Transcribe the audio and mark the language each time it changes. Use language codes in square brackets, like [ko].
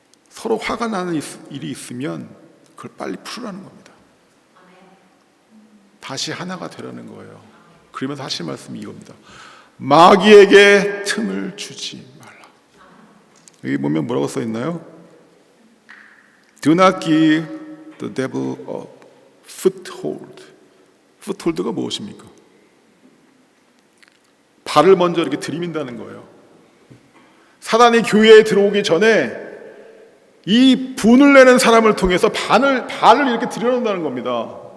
[ko] 서로 화가 나는 일이 있으면 그걸 빨리 풀으라는 겁니다. 다시 하나가 되라는 거예요. 그러면서 하실 말씀이 이겁니다. 마귀에게 틈을 주지 말라. 여기 보면 뭐라고 써 있나요? [en] Do not give the devil a foothold. [ko] foothold가 무엇입니까? 발을 먼저 이렇게 들이민다는 거예요. 사단이 교회에 들어오기 전에 이 분을 내는 사람을 통해서 발을 이렇게 들여놓는다는 겁니다.